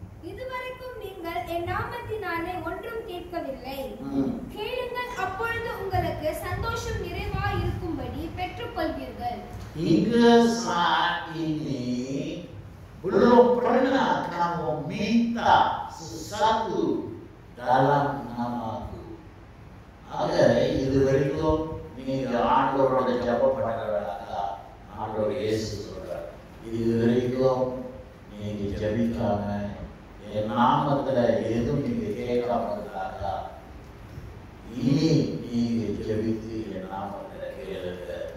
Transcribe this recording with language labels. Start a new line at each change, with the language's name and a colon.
Tamil: இதுவரைக்கும் நீங்கள் என் நாமத்தினாலே ஒன்றும் கேட்கவில்லை. கேளுங்கள், அப்பொழுது உங்களுக்கு சந்தோஷம் நிறைவாய் இருக்கும்படி பெற்றுக்கொள்வீர்கள்.
Malay: Hingga saat ini belum pernah kamu minta sesuatu dalam namaku.
Tamil: Aga இதுவரைக்கும் நீங்க ஆண்டவரோட ஜெபம் பண்ணறதா ஆண்டவர் இயேசு சொல்றார். இதுவரைக்கும் நீங்க ஜெபிக்காம என் நாமத்துல எதுவும் நீங்க கேட்காம இருந்தாக்கா இனி நீங்க ஜெபித்து என் நாமத்துல கேளுங்க.